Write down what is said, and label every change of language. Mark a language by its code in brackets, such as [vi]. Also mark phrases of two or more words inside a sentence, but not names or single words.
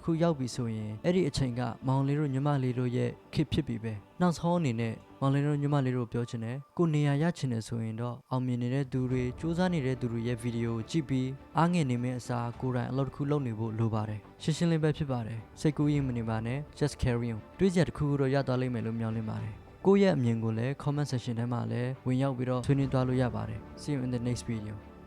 [my] ခုရောက်ပြီဆိုရင်အဲ့ဒီအချိန်ကမောင်လေးတို့ညီမလေးတို့ရဲ့ခေတ်ဖြစ်ပြီပဲနောက်ဆုံးအနေနဲ့မောင်လေးတို့ညီမလေးတို့ပြောချင်တယ်ကိုနေရာရချင်တယ်ဆိုရင်တော့အောင်မြင်နေတဲ့သူတွေကြိုးစားနေတဲ့သူတွေရဲ့ဗီဒီယိုကိုကြည့်ပြီးအားငယ်နေမယ့်အစားကိုယ်တိုင်အလုပ်တစ်ခုလုပ်နေဖို့လိုပါတယ်ရှင်းရှင်းလေးပဲဖြစ်ပါတယ်စိတ်ကူးရင်မနေပါနဲ့ [en] just carry on [my] တွေးကြတစ်ခုခုတော့ရသွားလိမ့်မယ်လို့မျှော်လင့်ပါတယ်ကိုယ့်ရဲ့အမြင်ကိုလည်း [en] comment section [my] ထဲမှာလည်းဝင်ရောက်ပြီးတော့ဆွေးနွေးသွားလို့ရပါတယ် [en] see you in the next video